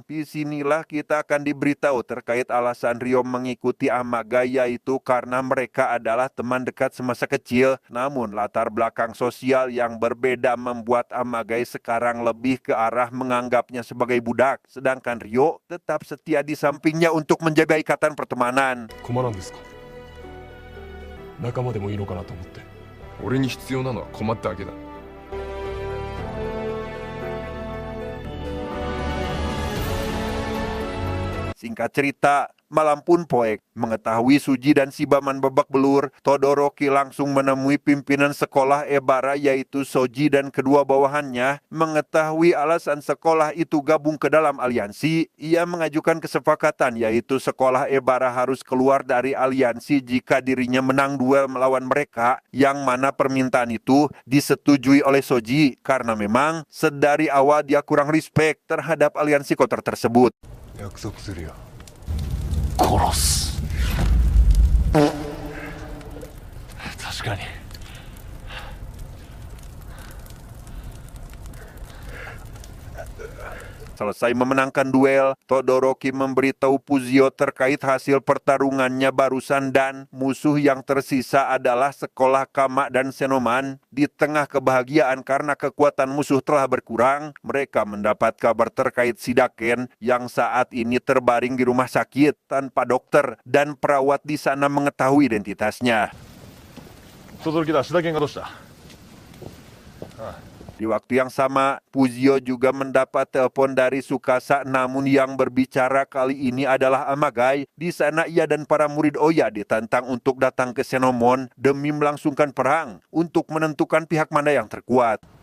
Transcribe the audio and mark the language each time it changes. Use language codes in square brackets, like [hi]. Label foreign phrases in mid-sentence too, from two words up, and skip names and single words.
[id] Di sinilah kita akan diberitahu terkait alasan Ryo mengikuti Amagai, yaitu karena mereka adalah teman dekat semasa kecil. Namun latar belakang sosial yang berbeda membuat Amagai sekarang lebih ke arah menganggapnya sebagai budak. Sedangkan Ryo tetap setia di sampingnya untuk menjaga ikatan pertemanan. [ja] 困らんですか。仲間でもいいのかなと思って。俺に必要なのは困っただけだ。 [id] Singkat cerita, malam pun poek. Mengetahui Suji dan Shibaman babak belur, Todoroki langsung menemui pimpinan sekolah Ebara yaitu Soji dan kedua bawahannya. Mengetahui alasan sekolah itu gabung ke dalam aliansi, ia mengajukan kesepakatan yaitu sekolah Ebara harus keluar dari aliansi jika dirinya menang duel melawan mereka, yang mana permintaan itu disetujui oleh Soji karena memang sedari awal dia kurang respect terhadap aliansi kotor tersebut. [ja] 約束するよ。殺す。確かに。 [id] Selesai memenangkan duel, Todoroki memberitahu Fuzio terkait hasil pertarungannya barusan dan musuh yang tersisa adalah sekolah Kama dan Xenoman. Di tengah kebahagiaan karena kekuatan musuh telah berkurang, mereka mendapat kabar terkait Shidaken yang saat ini terbaring di rumah sakit tanpa dokter dan perawat di sana mengetahui identitasnya. [ja] 轟だ、志田健がどうした？ [id] Di waktu yang sama, Fuzio juga mendapat telepon dari Tsukasa, namun yang berbicara kali ini adalah Amagai. Di sana ia dan para murid Oya ditantang untuk datang ke Xenomon demi melangsungkan perang untuk menentukan pihak mana yang terkuat.